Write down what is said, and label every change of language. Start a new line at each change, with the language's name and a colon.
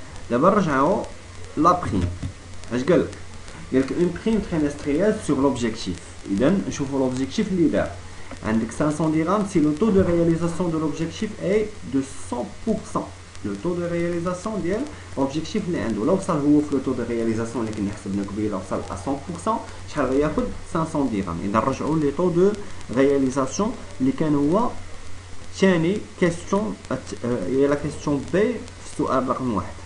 French: D'abord,
Arabic: نرجعوا
French: la prime.
Arabic: اش قالك؟ قالك
French: une prime trimestrielle sur l'objectif.
Arabic: إذا نشوفوا l'objectif اللي دار. عندك
French: 500 dirhams si le taux de réalisation de l'objectif est de 100%. Le taux de réalisation
Arabic: ديال
French: l'objectif
Arabic: اللي عنده. لو وصل هو في
French: le taux de réalisation
Arabic: اللي كنا حسبنا قبيله وصل à 100%، شحال غياخد 500 درهم. إذا نرجعوا لي taux de réalisation اللي كان هو ثاني كيستيون، هي لا كيستيون بي في السؤال رقم 1.